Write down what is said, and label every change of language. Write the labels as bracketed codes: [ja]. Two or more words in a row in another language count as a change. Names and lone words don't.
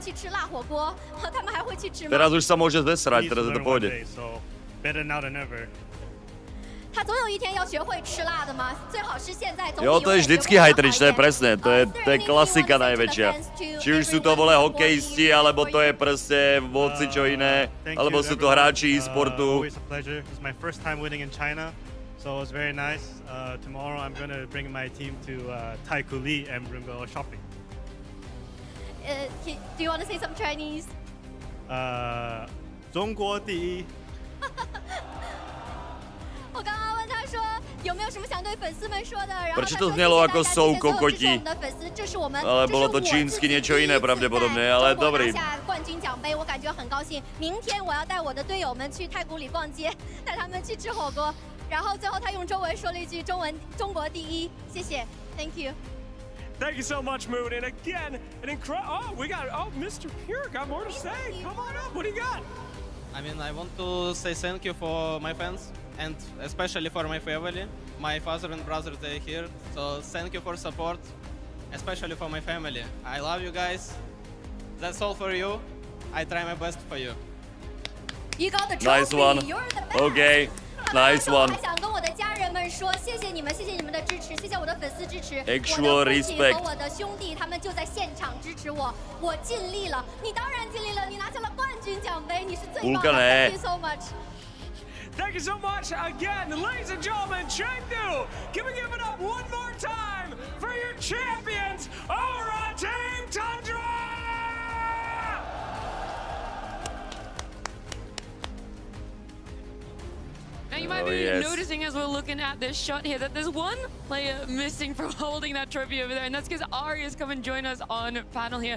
[sk] Teraz už sa môže zesrať, teraz je to pôjde. [en] better now than ever. [zh] 他总有一天要学会吃辣的嘛，最好是现在。 [sk] Jo, to je vždycky hajtrič, to je presne, to je klasika najväčšia. Či už sú to vole hokejisti, alebo to je proste čo iné, alebo sú to hráči e-sportu. [en] Always a pleasure. It's my first time winning in China, so it was very nice. Tomorrow I'm gonna bring my team to Taikoo and we're gonna go shopping. Do you want to say some Chinese? [zh] 中国第一。我刚刚问他说有没有什么想对粉丝们说的，然后他 [cs] Proč [zh] 说 [sk] to znelo [zh] 谢 [sk] ako [zh] 谢 [cs] jsou [zh] 大家，这是我 [sk] kokoti? [zh] 们的粉丝，这是我们， [sk] Ale bolo to čínsky niečo iné pravdepodobne, ale [zh] 中国 [sk] dobrý. [zh] 拿下冠军奖杯，我感觉很高兴。明天我要带我的队友们去太古里逛街，带他们去吃火锅。然后最后他用中文说了一句中文：“中国第一。” 谢谢 ， [en] Thank you。 Thank you so much, Moon. And again, an incredible. Oh, we got. Oh, Mr. Pure got more to say. Come on up. What do you got? I mean, I want to say thank you for my fans and especially for my family. My father and brother, they're here. So thank you for support, especially for my family. I love you guys. That's all for you. I try my best for you. You got the Nice trophy. one. You're the best. Okay. Nice [zh] 我 [en] one. [zh] 还想跟我的家人们说，谢谢你们，谢谢你们的支持，谢谢我的粉丝支持。 [en] Actual [zh] 我的父亲 [en] respect. [zh] 和我的兄弟他们就在现场支持我，我尽力了。你当然尽力了，你拿下了冠军奖杯，你是最棒的。 [en] Thank you so much. Thank you so much again, ladies and gentlemen. Chengdu, can we give it up one more time for your champions over on Team Tundra? Now you might be noticing as we're looking at this shot here that there's one player missing from holding that trophy over there, and that's because Ari has come and joined us on panel here.